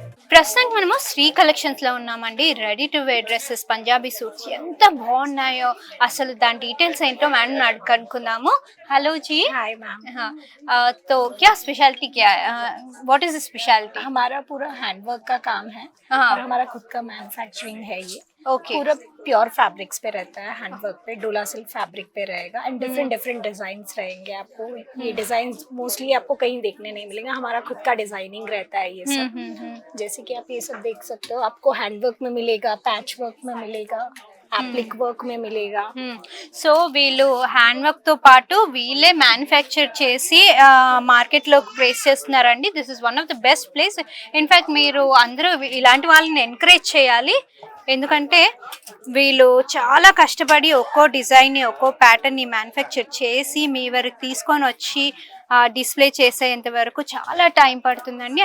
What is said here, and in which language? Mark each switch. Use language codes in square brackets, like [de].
[te] ప్రస్తుతానికి మనము శ్రీ కలెక్షన్స్ లో ఉన్నామండి. Ready to wear dresses, Punjabi suits ఎంత బాగున్నాయో, అసలు దాని డీటెయిల్స్ ఏంటో madam కనుక్కుందాము. Hello G. [hi] Hi ma'am. तो क्या स्पेशलिटी क्या है, [en] What is the speciality? [hi] हमारा पूरा हैंडवर्क का काम है हाँ। और हमारा खुद का मैन्युफैक्चरिंग है ये। ओके, पूरा प्योर फैब्रिक्स पे रहता है, हैंडवर्क पे डोला सिल्क फैब्रिक पे रहेगा एंड डिफरेंट डिफरेंट डिजाइन्स रहेंगे आपको। ये डिजाइन मोस्टली आपको कहीं देखने नहीं मिलेगा, हमारा खुद का डिजाइनिंग रहता है ये सब। जैसे कि आप ये सब देख सकते हो, आपको हैंडवर्क में मिलेगा, पैच वर्क में मिलेगा, एप्लिक वर्क में मिलेगा। [te] సో వీళ్ళు హ్యాండ్ వర్క్ తో పాటు వీళ్ళే మ్యానుఫ్యాక్చర్ చేసి మార్కెట్ లో ప్లేస్ చేస్తున్నారండి. [en] This is one of the best place. [te] In fact మీరు అందరూ ఇలాంటి వాళ్ళని ఎంకరేజ్ చేయాలి. ఎందుకంటే వీళ్ళు చాలా కష్టపడి ఒక్కో డిజైన్ని, ఒక్కో ప్యాటర్న్ని మ్యానుఫ్యాక్చర్ చేసి మీ వరకు తీసుకొని వచ్చి డిస్ప్లే చేసేంత వరకు చాలా టైం పడుతుందండి.